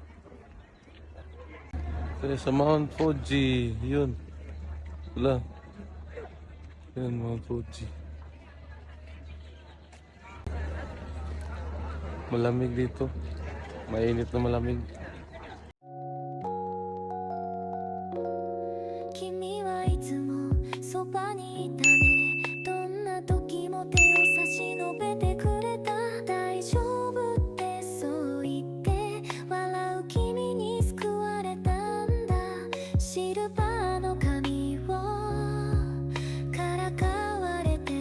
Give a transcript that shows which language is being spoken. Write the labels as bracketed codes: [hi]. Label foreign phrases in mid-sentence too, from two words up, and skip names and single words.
[tl] Kaya sa Mount Fuji, yun. Wala. Yan Mount Fuji. Malamig dito. Mainit na malamig. [ja] 君はいつもそばにいたね、どんな時も手を差し伸べてくれた、大丈夫ってそう言って笑う君に救われたんだ、シルバーの髪をからかわれて